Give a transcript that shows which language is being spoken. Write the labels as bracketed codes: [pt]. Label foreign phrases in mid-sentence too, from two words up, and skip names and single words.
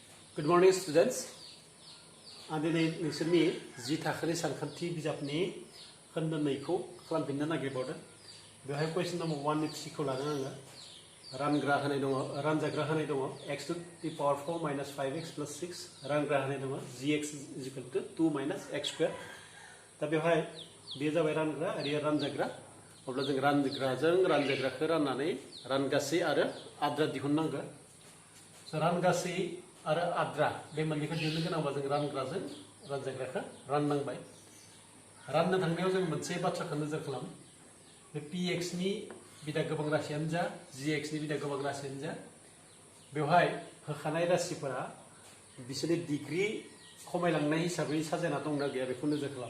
[en] Good morning, students. [brx] आं दिनै नोंसोरनि जि थाखोनि सानखान्थि बिजाबनि खोन्दोनैखौ खालामफिननो नागिरबावदों। बेवहाय कुइसन नम्बर 1 नि 3 खौ लादों आङो। रानग्रा होनाय दङ, रानजाग्रा होनाय दङ [en] x to the power 4 minus 5x plus 6 [brx] रानग्रा होनाय दङ [en] gx is equal to 2 minus x square। [brx] दा बेवहाय बेयो जाबाय रानग्रा आरो बेयो रानजाग्रा। अब्ला जों रानग्राजों रानजाग्राखौ राननानै रानगासै आरो आद्रा दिहुननांगौ। रानगासै आरो आद्रा बे मोननैखौ दिहुननो गोनांबा जों रानग्राजों रानजाग्राखौ राननांबाय। राननो थांनायाव जों मोनसे बाथ्राखौ नोजोर खालाम, बे px नि बिदा गोबां राशियानो जा gx नि बिदा गोबां राशियानो जा बेवहाय होखानाय राशिफोरा बिसोरनि डिग्री खमायलांनाय हिसाबै साजायना दंना गैया बेखौ नोजोर खालाम।